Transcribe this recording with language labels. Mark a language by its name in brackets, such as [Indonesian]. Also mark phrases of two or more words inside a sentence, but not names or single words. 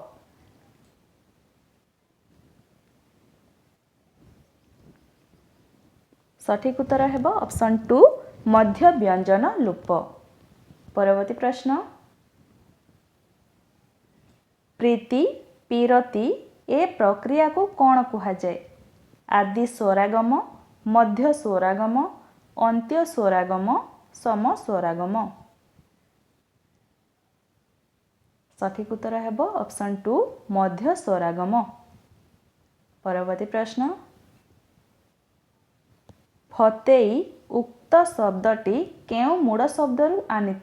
[Odia] ସଠିକ ଉତ୍ତର ହେବ ଅପସନ 2 ମଧ୍ୟ ବ୍ୟଞ୍ଜନ ଲୋପ। ପରବର୍ତ୍ତୀ ପ୍ରଶ୍ନ ପ୍ରୀତି ପୀରତି ଏ ପ୍ରକ୍ରିୟା କୁ କଣ କୁହା ଯାଏ? ଆଦି ସ୍ୱରାଗମ, ମଧ୍ୟ ସ୍ୱରାଗମ, ଅନ୍ତ୍ୟ ସ୍ୱରାଗମ, ସମ ସ୍ୱରାଗମ। ସଠିକ ଉତ୍ତର ହେବ ଅପସନ 2 ମଧ୍ୟ ସ୍ୱରାଗମ। ପରବର୍ତ୍ତୀ ପ୍ରଶ୍ନ ଫତେଇ ଉକ୍ତ ଶବ୍ଦଟି କେଉଁ ମୂଳ ଶବ୍ଦରୁ ଆନୀତ?